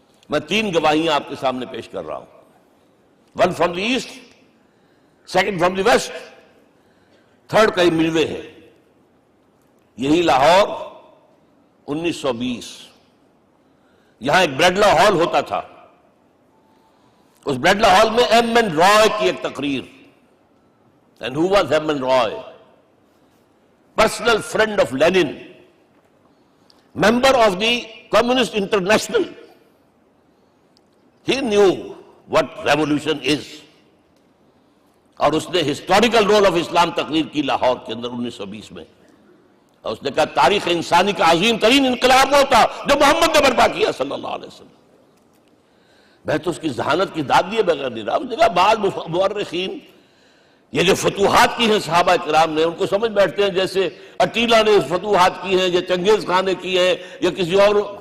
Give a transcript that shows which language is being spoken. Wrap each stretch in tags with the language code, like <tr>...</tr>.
<ur>میں 3 گواہیاں آپ کے سامنے پیش کر رہا ہوں، 1</ur> <en>from the east,</en> <ur>2</ur> <en>from the west,</en> <ur>3 کئی ملوے ہیں۔ یہی لاہور 1920، یہاں ایک بریڈلا ہال ہوتا تھا، اس بریڈلا ہال میں ایم این رائے کی ایک تقریر۔</ur> <en>And who was M N Roy? Personal friend of Lenin, member of the Communist International, He knew what revolution is.</en> <ur>اور اس نے</ur> <en>historical role of Islam</en> <ur>تقریر کی لاہور کے اندر 1920 میں، اور اس نے کہا تاریخ انسانی کا عظیم ترین انقلاب وہ تھا جو محمد نے برپا کیا صلی اللہ علیہ وسلم. میں تو اس کی ذہانت کی داد دیے بغیر نہیں رہا. اس نے کہا بعض مورخین یہ جو فتوحات کی ہیں صحابہ کرام نے، ان کو سمجھ بیٹھتے ہیں جیسے اٹیلا نے فتوحات کی ہیں یا چنگیز خان نے کی ہے یا کسی اور.</ur>